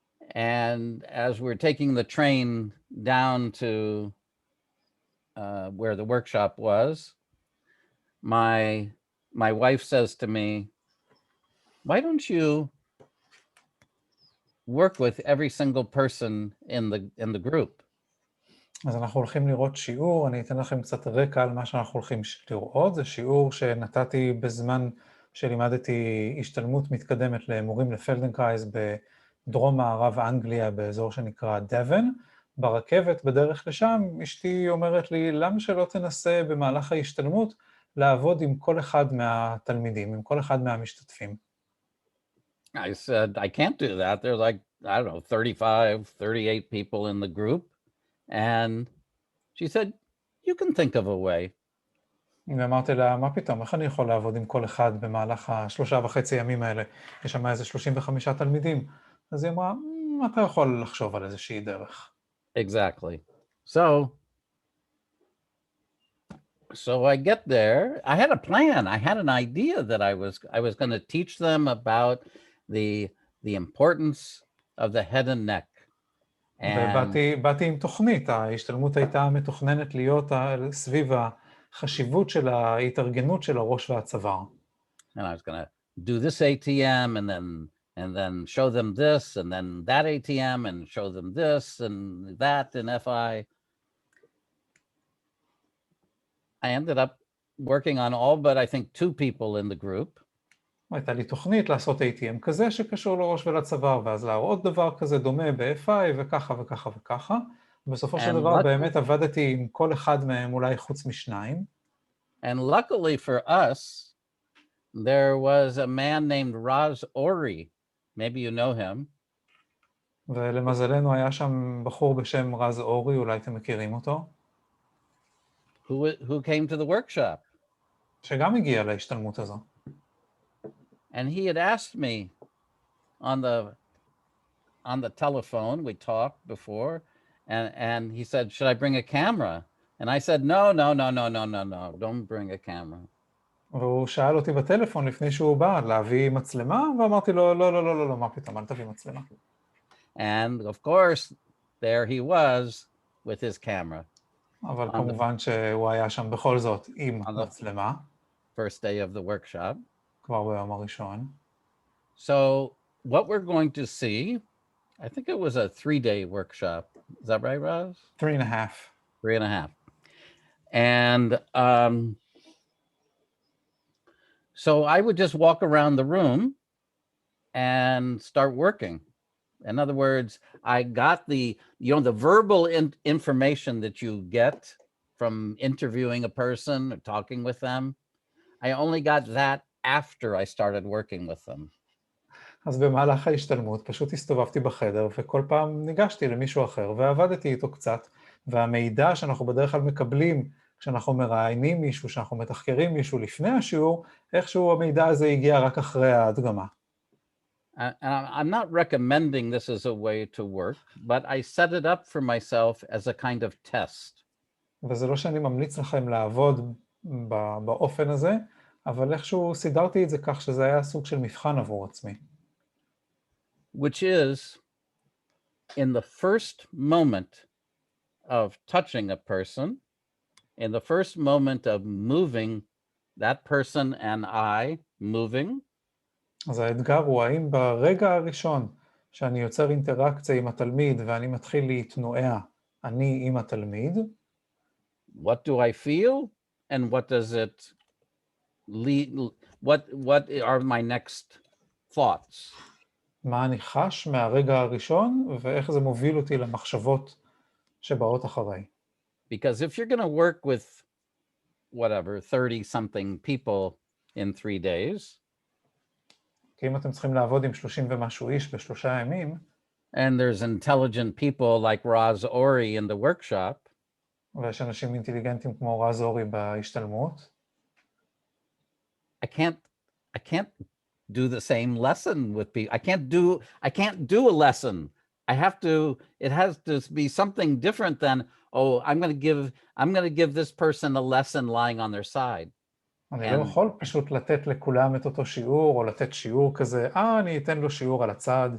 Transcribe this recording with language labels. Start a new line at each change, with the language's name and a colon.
English: And as we're taking the train down to where the workshop was, my wife says to me, "Why don't you work with every single person in the group?"
Hebrew: אז אנחנו הולכים לראות שיעור, אני אתן לכם קצת רקע על מה שאנחנו הולכים לראות. זה שיעור שנתתי בזמן שלימדתי השתלמות מתקדמת למורים לפלדנקרייז בדרום מערב אנגליה, באזור שנקרא דבן. ברכבת, בדרך לשם, אשתי אומרת לי, למה שלא תנסה במהלך ההשתלמות לעבוד עם כל אחד מהתלמידים, עם כל אחד מהמשתתפים?
English: I said, I can't do that. There's like, I don't know, 35, 38 people in the group. And she said, you can think of a way.
Hebrew: ואמרתי לה, מה פתאום, איך אני יכול לעבוד עם כל אחד במהלך 3.5 ימים האלה? יש שם איזה 35 תלמידים. אז היא אמרה, אתה יכול לחשוב על איזושהי דרך.
English: Exactly. So I get there. I had a plan. I had an idea that I was going to teach them about the importance of the head and neck.
Hebrew: ובאתי עם תוכנית, ההשתלמות הייתה מתוכננת להיות סביב החשיבות של ההתארגנות של הראש והצוואר.
English: And I was going to do this ATM and then show them this and then that ATM and show them this and that in FI. I ended up working on all but I think 2 people in the group.
Hebrew: הייתה לי תוכנית לעשות ATM כזה שקשור לראש ולצוואר, ואז להראות דבר כזה דומה ב-FI וככה וככה וככה. בסופו של דבר באמת עבדתי עם כל אחד מהם אולי חוץ משניים.
English: And luckily for us, there was a man named Raz Ori. Maybe you know him.
Hebrew: ולמזלנו היה שם בחור בשם רז אורי, אולי אתם מכירים אותו.
English: Who came to the workshop.
Hebrew: שגם הגיע להשתלמות הזו.
English: And he had asked me on the telephone, we talked before, and he said, should I bring a camera? And I said, no, don't bring a camera.
Hebrew: והוא שאל אותי בטלפון לפני שהוא בא להביא מצלמה, ואמרתי לו, לא, מה פתאום, אל תביא מצלמה.
English: And of course, there he was with his camera.
Hebrew: אבל כמובן שהוא היה שם בכל זאת עם מצלמה.
English: First day of the workshop.
Hebrew: כבר ביום הראשון.
English: So what we're going to see, I think it was a 3-day workshop. Is that right, Raz? 3.5. 3.5. And so I would just walk around the room and start working. In other words, I got the verbal information that you get from interviewing a person or talking with them. I only got that after I started working with them.
Hebrew: אז במהלך ההשתלמות פשוט הסתובבתי בחדר וכל פעם ניגשתי למישהו אחר ועבדתי איתו קצת והמידע שאנחנו בדרך כלל מקבלים כשאנחנו מראיינים מישהו, שאנחנו מתחקרים מישהו לפני השיעור, איכשהו המידע הזה הגיע רק אחרי ההדגמה.
English: And I'm not recommending this as a way to work, but I set it up for myself as a kind of test.
Hebrew: וזה לא שאני ממליץ לכם לעבוד באופן הזה, אבל איכשהו סידרתי את זה כך שזה היה סוג של מבחן עבור עצמי.
English: Which is, in the first moment of touching a person, in the first moment of moving, that person and I moving,
Hebrew: אז האתגר הוא האם ברגע הראשון שאני יוצר אינטראקציה עם התלמיד ואני מתחיל להתנועע, אני עם התלמיד,
English: what do I feel and what does it lead, what are my next thoughts?
Hebrew: מה אני חש מהרגע הראשון ואיך זה מוביל אותי למחשבות שבאות אחריי.
English: Because if you're going to work with whatever 30 something people in 3 days,
Hebrew: כי אם אתם צריכים לעבוד עם 30 ומשהו איש ב3 ימים,
English: and there's intelligent people like Raz Ori in the workshop,
Hebrew: ויש אנשים אינטליגנטים כמו רז אורי בהשתלמות,
English: I can't do the same lesson with people. I can't do a lesson. It has to be something different than, oh, I'm going to give this person a lesson lying on their side.
Hebrew: אני לא יכול פשוט לתת לכולם את אותו שיעור, או לתת שיעור כזה, אני אתן לו שיעור על הצד.